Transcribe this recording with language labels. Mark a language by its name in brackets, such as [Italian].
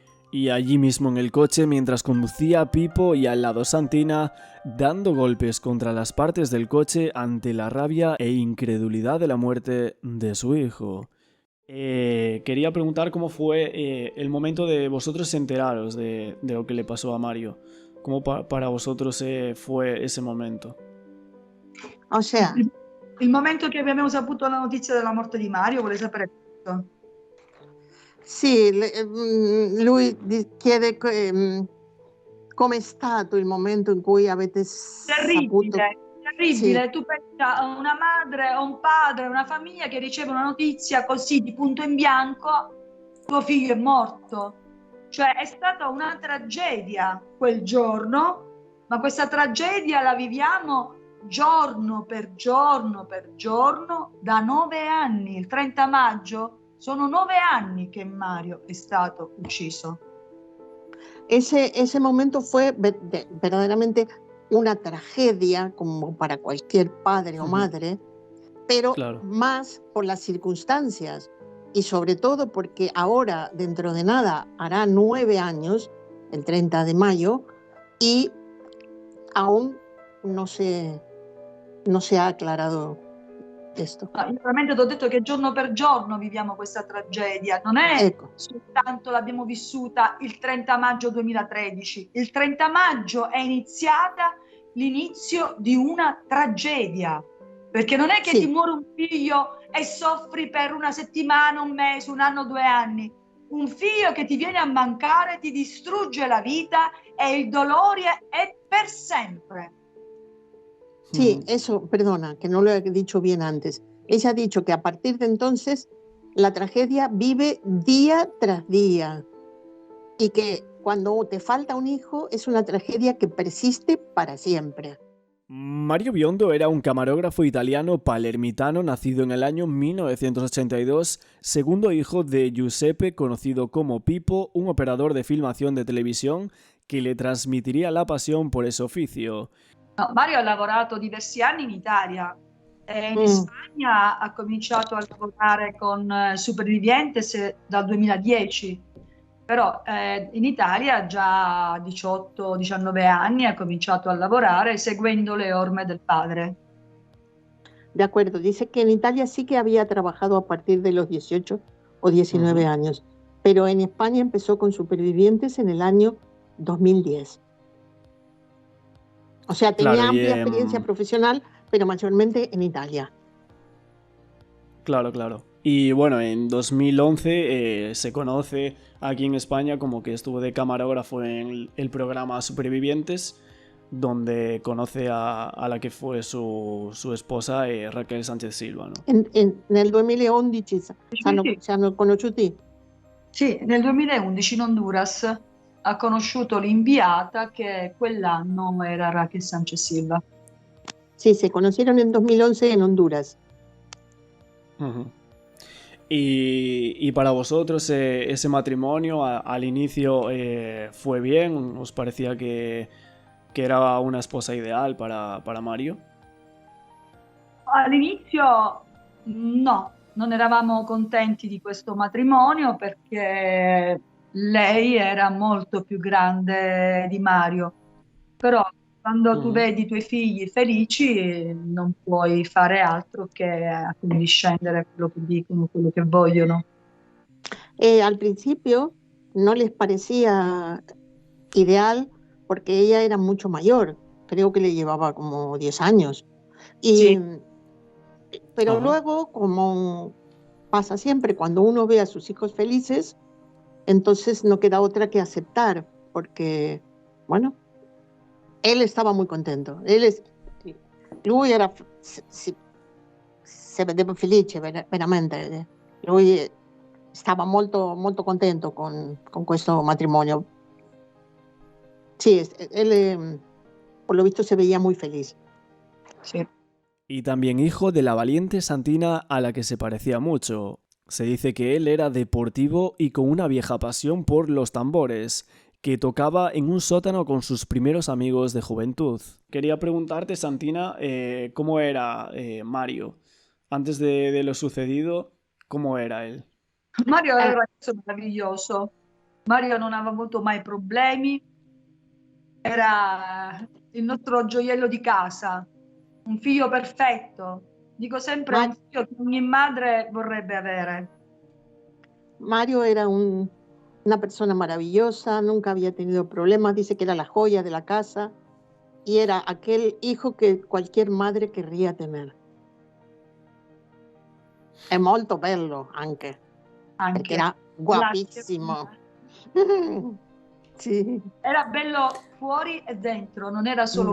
[Spanish] Y allí mismo en el coche, mientras conducía Pipo y al lado Santina, dando golpes contra las partes del coche ante la rabia e incredulidad de la muerte de su hijo. Quería preguntar cómo fue el momento de vosotros enteraros de lo que le pasó a Mario. ¿Cómo para vosotros fue ese momento? O sea, [Italian] Il momento che abbiamo saputo la notizia della morte di Mario, vuole sapere questo? sì, lui chiede com'è stato il momento in cui avete saputo. Terribile, terribile. Sì. Tu pensa a una madre, a un padre, a una famiglia che riceve una notizia così di punto in bianco: tuo figlio è morto. Cioè è stata una tragedia quel giorno, ma questa tragedia la viviamo giorno per giorno per giorno da 9 anni. Il 30 maggio sono 9 anni che Mario è stato ucciso. [Spanish] Ese momento fue verdaderamente una tragedia, como para cualquier padre o madre, pero Claro. más por las circunstancias y sobre todo porque ahora, dentro de nada, hará 9 años, el 30 de mayo, y aún no se ha aclarado esto. [Italian] Io veramente ti ho detto che giorno per giorno viviamo questa tragedia, non è Ecco. soltanto l'abbiamo vissuta il 30 maggio 2013, il 30 maggio è iniziata l'inizio di una tragedia, perché non è che Sì. ti muore un figlio e soffri per una settimana, un mese, un anno, 2 anni. Un figlio che ti viene a mancare ti distrugge la vita e il dolore è per sempre. [Spanish] Sí, eso, perdona, que no lo he dicho bien antes. Ella ha dicho que a partir de entonces la tragedia vive día tras día y que cuando te falta un hijo es una tragedia que persiste para siempre. Mario Biondo era un camarógrafo italiano palermitano nacido en el año 1982, segundo hijo de Giuseppe, conocido como Pipo, un operador de filmación de televisión que le transmitiría la pasión por ese oficio. [Italian] No, Mario ha lavorato diversi anni in Italia. In Spagna ha cominciato a lavorare con Supervivientes dal 2010, però in Italia già a 18-19 anni ha cominciato a lavorare seguendo le orme del padre. [Spanish] De acuerdo, dice que en Italia sí que había trabajado a partir de los 18 o 19 años, pero en España empezó con Supervivientes en el año 2010. O sea, tenía Claro, amplia experiencia profesional, pero mayormente en Italia. Claro, claro. Y bueno, en 2011 se conoce aquí en España como que estuvo de camarógrafo en el programa Supervivientes, donde conoce a la que fue su esposa, Raquel Sánchez Silva, ¿no? [Italian] Nel 2011 ci hanno conosciuti? Sì, nel 2011 in Honduras ha conosciuto l'inviata che quell'anno era Raquel Sánchez Silva. [Spanish] Sí, se conocieron en 2011 en Honduras. Y para vosotros ese matrimonio al inicio fue bien, ¿os parecía que era una esposa ideal para Mario? [Italian] All'inizio no, non eravamo contenti di questo matrimonio perché lei era molto più grande di Mario, però quando tu Ujú. vedi i tuoi figli felici non puoi fare altro che accondiscendere a quello che dicono, quello che vogliono. [Spanish] Al principio no les parecía ideal porque ella era mucho mayor, creo que le llevaba como 10 años. [Italian] Sì, [Spanish] Y, pero Ajá. luego, como pasa siempre, cuando uno ve a sus hijos felices, entonces no queda otra que aceptar, porque, bueno, él estaba muy contento. [Italian] Lui era, se vedeva felice veramente. Lui stava molto contento con questo matrimonio. [Spanish] Sí, él por lo visto se veía muy feliz. [Italian] sì. [Spanish] Y también hijo de la valiente Santina a la que se parecía mucho. Se dice que él era deportivo y con una vieja pasión por los tambores, que tocaba en un sótano con sus primeros amigos de juventud. Quería preguntarte, Santina, ¿cómo era Mario? Antes de lo sucedido, ¿cómo era él? [Italian] Mario era Eh, un ragazzo meraviglioso. Mario non aveva avuto mai problemi, era il nostro gioiello di casa, un figlio perfetto. Dico sempre, Ma- un figlio che ogni madre vorrebbe avere. [Spanish] Mario era una persona maravillosa, nunca había tenido problemas, dice que era la joya de la casa y era aquel hijo que cualquier madre querría tener. [Italian] È molto bello anche, perché era Grazie. guapissimo. Sì. Era bello fuori e dentro, non era solo